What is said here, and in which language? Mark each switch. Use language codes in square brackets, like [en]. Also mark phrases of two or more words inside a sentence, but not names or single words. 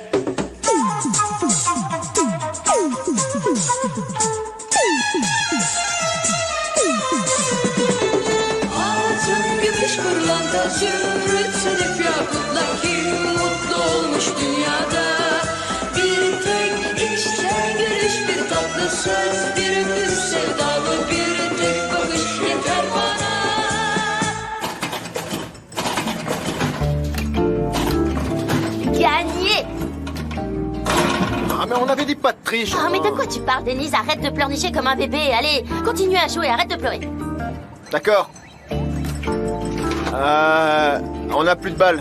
[tr] Altın, gümüş, pırlanta, zümrüt, sedef, yakutla kim mutlu olmuş dünyada? Bir tek içten gülüş, bir tatlı söz, bir öpüş sevdalı, bir tek bakış yeter bana. [fr] Gagné! Ah, mais on avait dit pas de triche. Ah, mais de quoi tu parles, Denise? Arrête de pleurnicher comme un bébé. Allez, continue à jouer, arrête de pleurer. D'accord. On a plus de balles.